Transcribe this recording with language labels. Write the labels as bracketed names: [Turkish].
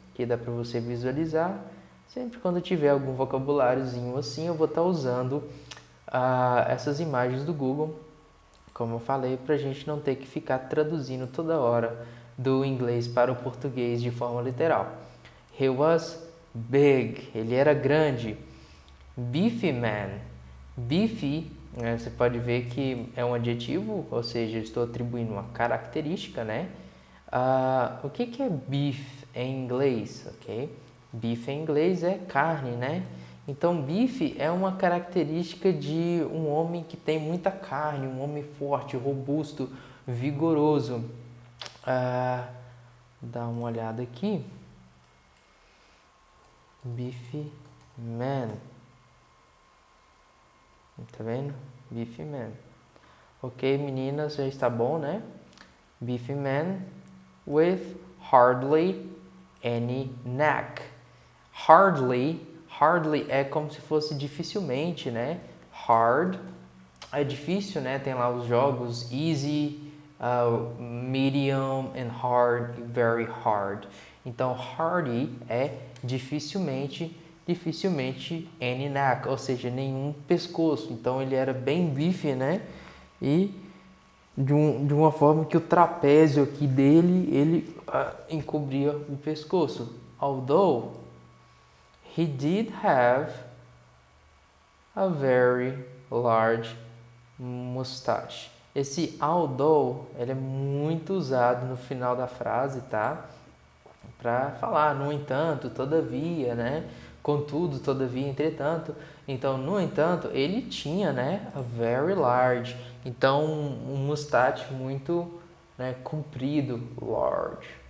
[Portuguese] que dá para você visualizar. Sempre quando tiver algum vocabuláriozinho assim, eu vou estar usando essas imagens do Google, como eu falei, para a gente não ter que ficar traduzindo toda hora do inglês para o português de forma literal. [English] He was big, [Portuguese] ele era grande. Beefy man, beefy, você pode ver que é um adjetivo, ou seja, eu estou atribuindo uma característica, né? O que é beef em inglês, ok? Beef em inglês é carne, né? Então, beef é uma característica de um homem que tem muita carne, um homem forte, robusto, vigoroso. Dá uma olhada aqui. [English] Beefy man. [Portuguese] Tá vendo? Beefy man. Ok, meninas, já está bom, né? [English] Beefy man with hardly any neck. [Portuguese] Hardly é como se fosse dificilmente, né? Hard é difícil, né? Tem lá os jogos [English] easy, medium and hard, very hard. [Portuguese] Então, hardy é dificilmente [English] any neck, [Portuguese] ou seja, nenhum pescoço. Então, ele era bem bife, né? E de uma forma que o trapézio aqui dele, ele encobria o pescoço. [English] Although he did have a very large mustache. [Portuguese] Esse although, ele é muito usado no final da frase, tá? Para falar, no entanto, todavia, né? Contudo, todavia, entretanto. Então, no entanto, ele tinha, né? [English] A very large. [Portuguese] Então, um mustache muito, né, comprido, large.